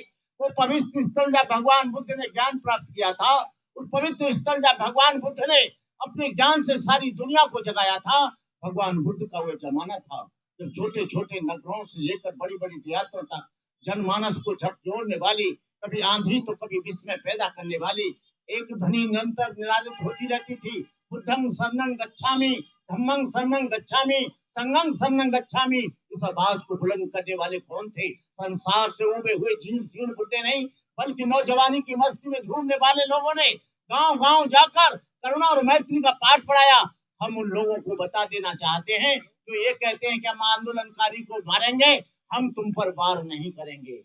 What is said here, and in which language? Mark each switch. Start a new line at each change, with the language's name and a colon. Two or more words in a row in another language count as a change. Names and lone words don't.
Hindi: वो पवित्र स्थल जब भगवान बुद्ध ने ज्ञान प्राप्त किया था, उस पवित्र स्थल जब भगवान बुद्ध ने अपने ज्ञान से सारी दुनिया को जगाया था, भगवान बुद्ध का वो जमाना था जब छोटे छोटे नगरों से लेकर बड़ी बड़ी देहातों तक जनमानस को झकझोरने वाली, कभी आंधी तो कभी विस्मय पैदा करने वाली एक ध्वनि निरंतर निरालित होती रहती थी।
Pali: बुद्धं शरणं गच्छामि, धम्मं शरणं गच्छामि, संघं शरणं गच्छामि।
Hindi: इस आवाज को बुलंद करने वाले कौन थे? संसार से उबे हुए झील सीण बुड्ढे नहीं, बल्कि नौजवानी की मस्ती में झूमने वाले लोगों ने गांव गांव जाकर करुणा और मैत्री का पाठ पढ़ाया। हम उन लोगों को बता देना चाहते हैं जो ये कहते हैं कि हम आंदोलनकारी को मारेंगे, हम तुम पर वार नहीं करेंगे।